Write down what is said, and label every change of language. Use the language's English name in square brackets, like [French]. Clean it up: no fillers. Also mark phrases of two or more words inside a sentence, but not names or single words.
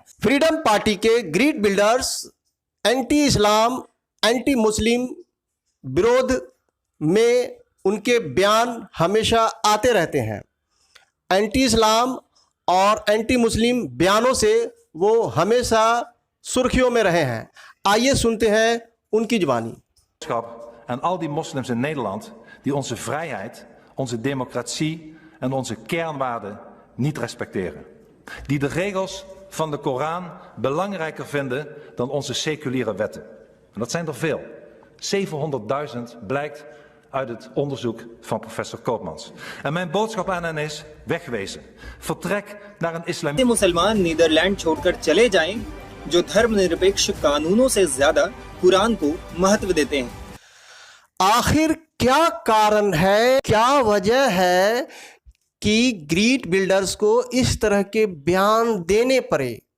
[Hindi] फ्रीडम पार्टी के ग्रीड बिल्डर्स एंटी इस्लाम, एंटी मुस्लिम विरोध में उनके बयान हमेशा आते रहते हैं। एंटी इस्लाम और एंटी मुस्लिम बयानों से वो हमेशा सुर्खियों में रहे हैं। आइए सुनते हैं उनकी जुबानी। [Dutch] En al die moslims in Nederland die onze vrijheid, onze democratie en onze kernwaarden niet respecteren. Die de regels van de Koran belangrijker vinden dan onze seculiere wetten. En dat zijn er veel. 700.000 blijkt uit het onderzoek van professor Koopmans. En mijn boodschap aan hen is wegwezen. Vertrek naar een islamitische... [Hindi] मुसलमान नीदरलैंड छोड़कर चले जाएं, जो धर्मनिरपेक्ष कानूनों से ज्यादा कुरान को महत्व देते हैं। आखिर क्या कारण है, क्या वजह है कि ग्रीड बिल्डर्स को इस तरह के बयान देने पड़े?